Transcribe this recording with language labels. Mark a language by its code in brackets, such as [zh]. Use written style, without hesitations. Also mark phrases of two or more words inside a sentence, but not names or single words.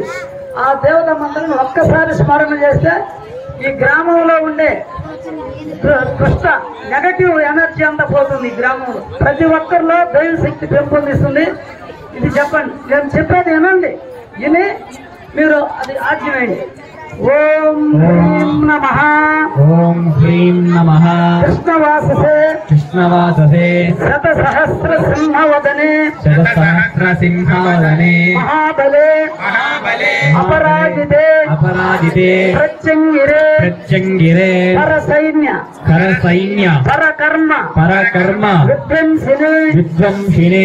[te] ఆ దేవత మంత్రం ఒక్కసారి స్మరణ చేస్తే ఈ గ్రామంలో ఉండే దుష్ట [en] negative energy [te] అంతా పోతుంది. ఈ గ్రామంలో ప్రతి ఒక్కరిలో దైవ శక్తి పెంపొందిస్తుంది. ఇది చెప్పండి, నేను చెప్పేది వినండి, విని మీరు అది ఆజ్ఞవేయండి. [sa] ओं ह्रीं नमः కృష్ణవాససే कृष्णवाससे शतसहस्रसिंहवदने शतसहस्रसिंहावदने महाबले अपराजिते प्रत्यंगिरे करसैन्य परकर्म विध्वंसिने